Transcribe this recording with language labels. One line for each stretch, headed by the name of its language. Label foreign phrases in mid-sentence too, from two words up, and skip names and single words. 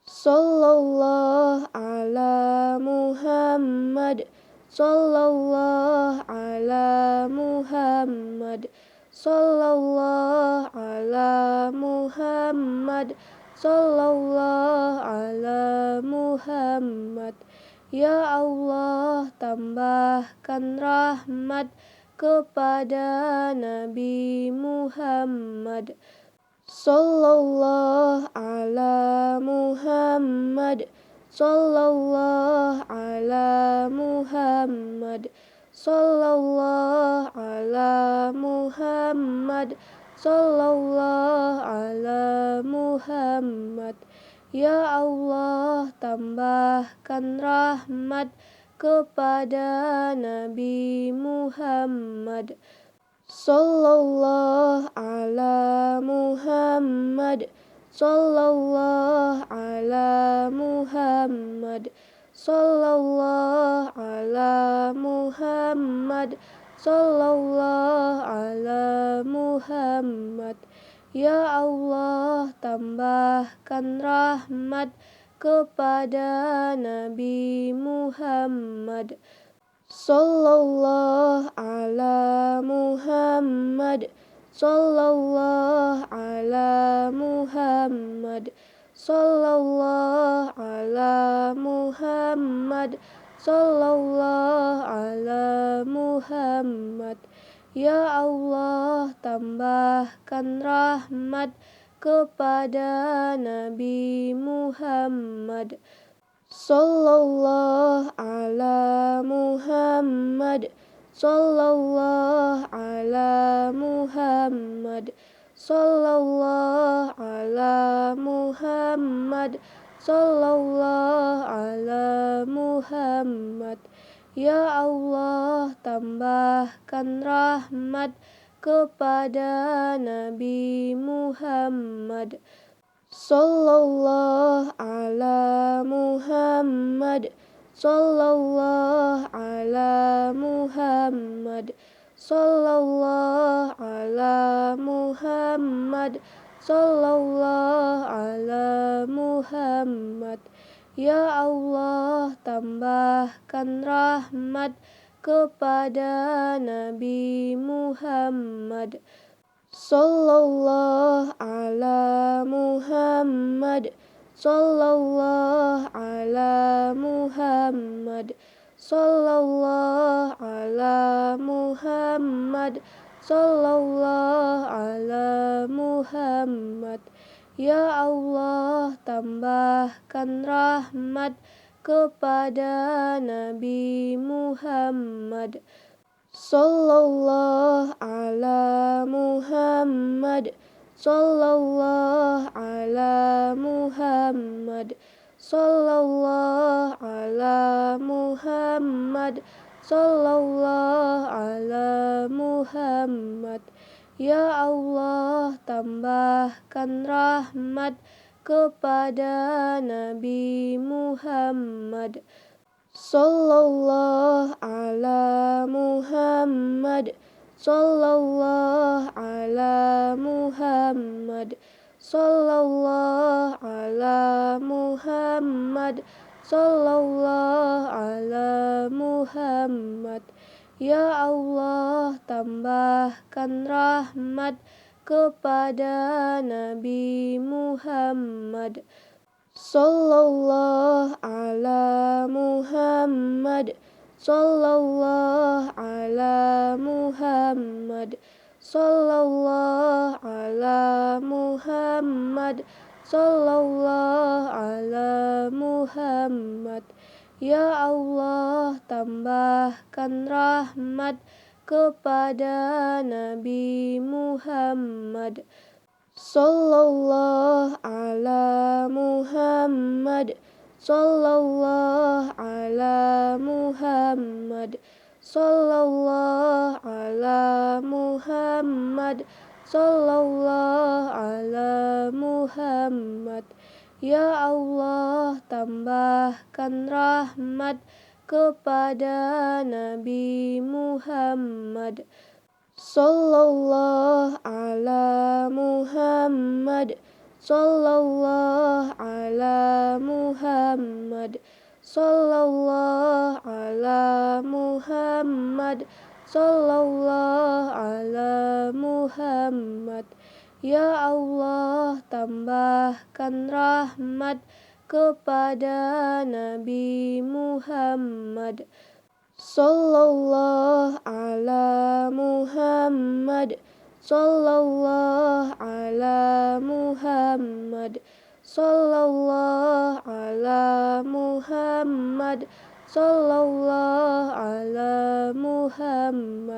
Arabic: صلى الله على محمد. صلى الله على محمد. صلى الله على محمد. صلى الله على محمد. يا الله,
Indonesian: tambahkan rahmat kepada Nabi Muhammad.
Arabic: صلى الله على محمد. صلى الله على محمد. صلى الله على محمد. صلى الله على محمد. يا الله,
Indonesian: tambahkan rahmat kepada Nabi Muhammad.
Arabic: صلى الله على محمد. صلى الله على محمد. صلى الله على محمد. صلى الله على محمد. يا الله,
Indonesian: tambahkan rahmat kepada Nabi Muhammad.
Arabic: صلى الله على محمد. صلى الله على محمد. صلى الله على محمد. صلى الله على محمد. يا الله,
Indonesian: tambahkan rahmat kepada Nabi Muhammad.
Arabic: صلى الله على محمد. صلى الله على محمد. صلى الله على محمد. صلى الله على محمد. يا الله,
Indonesian: tambahkan rahmat kepada Nabi Muhammad.
Arabic: صلى الله على محمد. صلى الله على محمد. صلى الله على محمد. صلى الله على محمد. يا الله,
Indonesian: tambahkan rahmat kepada Nabi Muhammad.
Arabic: صلى الله على محمد. صلى الله على محمد. صلى الله على محمد. صلى الله على محمد. يا الله,
Indonesian: tambahkan rahmat kepada Nabi Muhammad.
Arabic: صلى الله على محمد. صلى الله على محمد. صلى الله على محمد. صلى الله على محمد. يا الله,
Indonesian: tambahkan rahmat kepada Nabi Muhammad.
Arabic: صلى الله على محمد. صلى الله على محمد. صلى الله على محمد. صلى الله على محمد. يا الله,
Indonesian: tambahkan rahmat kepada Nabi Muhammad.
Arabic: صلى الله على محمد. صلى الله على محمد. صلى الله على محمد. صلى الله على محمد. يا الله,
Indonesian: tambahkan rahmat kepada Nabi Muhammad.
Arabic: صلى الله على محمد. صلى الله على محمد. صلى الله على محمد. صلى الله على محمد. يا الله,
Indonesian: tambahkan rahmat kepada Nabi Muhammad.
Arabic: صلى الله على محمد. صلى الله على محمد، صلى الله على محمد، صلى الله على محمد. يا الله,
Indonesian: tambahkan rahmat kepada Nabi Muhammad,
Arabic: صلى الله على محمد، صلى الله على محمد، صلى الله على محمد، صلى الله على محمد.